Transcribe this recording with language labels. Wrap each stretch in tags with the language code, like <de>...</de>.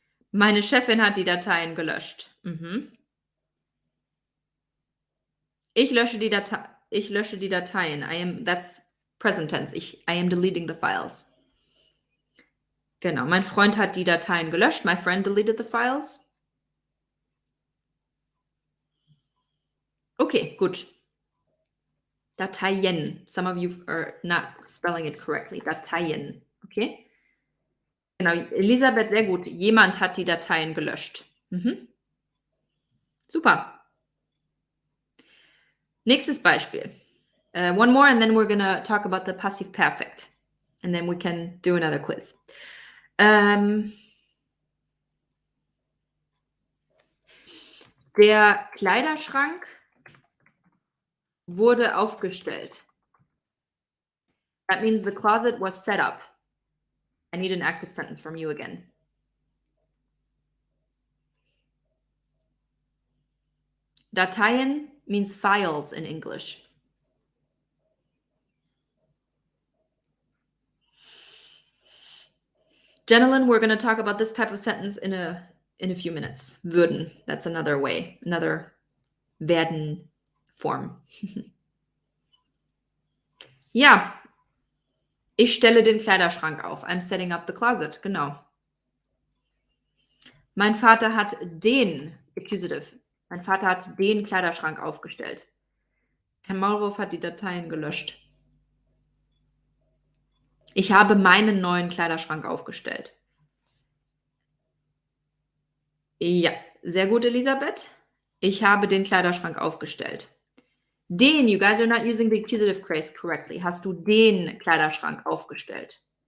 <de>Meine Chefin hat die Dateien gelöscht. Mhm. Ich lösche die Dateien.</de> <en>That's present tense. I am deleting the files.</en> <de>Genau. Mein Freund hat die Dateien gelöscht.</de> <en>My friend deleted the files.</en> <de>Okay, gut. Dateien.</de> <en>Some of you are not spelling it correctly.</en> <de>Dateien. Okay? Genau. Elisabeth, sehr gut. Jemand hat die Dateien gelöscht. Mhm. Super. Nächstes Beispiel.</de> <en>One more and then we're going to talk about the passive perfect. And then we can do another quiz.</en> <de>Der Kleiderschrank wurde aufgestellt.</de> <en>That means the closet was set up. I need an active sentence from you again. Dateien means files in English. Gentlemen, we're going to talk about this type of sentence in a few minutes. Würden. That's another way, another werden form.</en> <de>Ja, ich stelle den Kleiderschrank auf.</de> <en>I'm setting up the closet.</en> <de>Genau. Mein Vater hat den, accusative. Mein Vater hat den Kleiderschrank aufgestellt. Herr Maulwurf hat die Dateien gelöscht. Ich habe meinen neuen Kleiderschrank aufgestellt. Ja, sehr gut, Elisabeth. Ich habe den Kleiderschrank aufgestellt.</de> <en>Den, you guys are not using the accusative case correctly.</en> <de>Hast du den Kleiderschrank aufgestellt?</de>